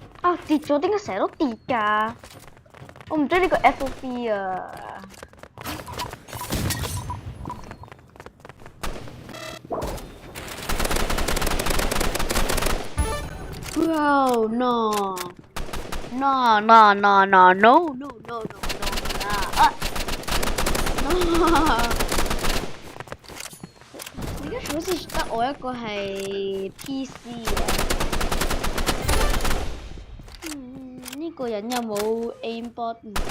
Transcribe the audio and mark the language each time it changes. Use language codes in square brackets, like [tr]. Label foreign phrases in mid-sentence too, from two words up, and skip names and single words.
[yue] 啊跌咗，點解成日都跌㗎？我唔中意呢個 FOV 啊！ [en] Bro, no, no, no, no, [yue] no, no, no, no, no, no, 而家好似得我一個係 PC 嘅。呢個人有冇 aimbot 唔知。